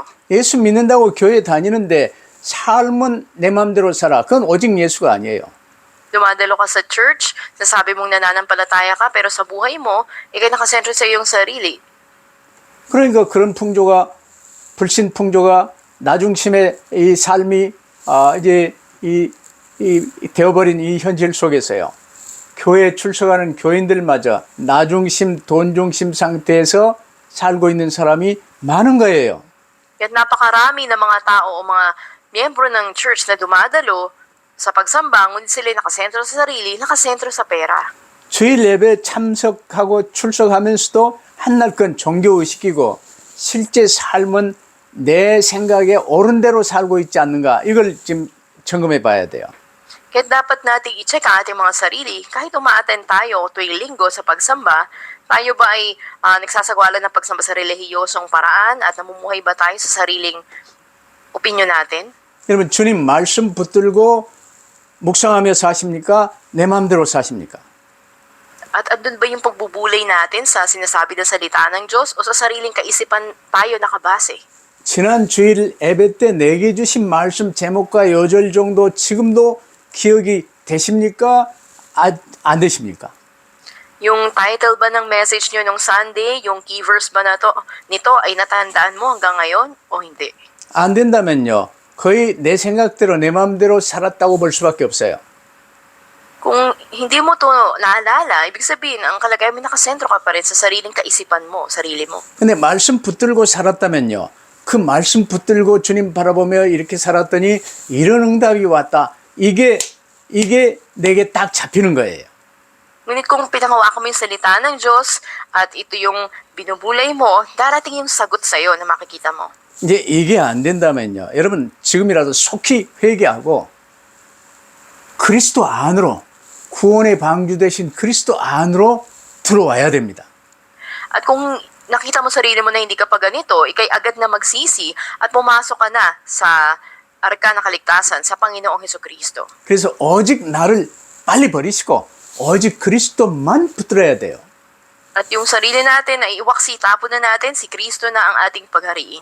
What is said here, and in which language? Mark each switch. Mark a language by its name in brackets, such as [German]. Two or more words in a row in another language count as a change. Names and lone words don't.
[Korean] 예수 믿는다고 교회 다니는데 삶은 내 맘대로 살아. 그건 오직 예수가 아니에요. [Filipino] Dumadalo ka sa church, nasabi mong nananampalataya ka, pero sa buhay mo, ikay nakasentro sa iyong sarili. [Korean] 그러니까 그런 풍조가 불신 풍조가 나 중심의 이 삶이 이제 이 되어버린 이 현실 속에서요. 교회에 출석하는 교인들마저 나 중심, 돈 중심 상태에서 살고 있는 사람이 많은 거예요. [Filipino] Kaya't napakarami ng mga tao o mga miyembro ng church na dumadalo sa pagsamba, ngunit sila nakasentro sa sarili, nakasentro sa pera. [Korean] 주일 예배 참석하고 출석하면서도 한낱 그건 종교의식이고 실제 삶은 내 생각에 옳은 대로 살고 있지 않는가, 이걸 지금 점검해 봐야 돼요. [Filipino] Kaya't dapat nating i-check ang ating mga sarili. Kahit umaattend tayo tuwing linggo sa pagsamba, tayo ba ay nagsasagawa ng pagsamba sa relihiyosong paraan at namumuhay ba tayo sa sariling opinyon natin? [Korean] 여러분, 주님 말씀 붙들고 묵상하며 사십니까? 내 마음대로 사십니까? [Filipino] At andun ba yung pagbubulay natin sa sinasabi na salita ng Diyos o sa sariling kaisipan tayo nakabase? [Korean] 지난 주일 예배 때 내게 주신 말씀 제목과 요절 정도 지금도 기억이 되십니까? 안 되십니까? [Filipino] Yung title ba ng message nyo nung Sunday, yung [English] key verse [Filipino] ba nito ay natandaan mo hanggang ngayon o hindi? [Korean] 안 된다면요, 거의 내 생각대로 내 마음대로 살았다고 볼 수밖에 없어요. [Filipino] Kung hindi mo to naalala, ibig sabihin, ang kalagayan mo nakasentro ka pa rin sa sariling kaisipan mo, sarili mo. [Korean] 근데 말씀 붙들고 살았다면요, 그 말씀 붙들고 주님 바라보며 이렇게 살았더니 이런 응답이 왔다. 이게 내게 딱 잡히는 거예요. [Filipino] Ngunit kung pinangawakan mo yung salita ng Diyos at ito yung binubulay mo, darating yung sagot sa'yo na makikita mo. [Korean] 이제 이게 안 된다면요, 여러분 지금이라도 속히 회개하고 그리스도 안으로, 구원의 방주 되신 그리스도 안으로 들어와야 됩니다. [Filipino] At kung nakita mo sarili mo na hindi ka pa ganito, ikay agad na magsisi at pumasok ka na sa arka ng kaligtasan sa Panginoong Hesukristo. [Korean] 그래서 오직 나를 빨리 버리시고 오직 그리스도만 붙들어야 돼요. [Filipino] At yung sarili natin ay iwaksi, tapon na natin, si Kristo na ang ating paghariin.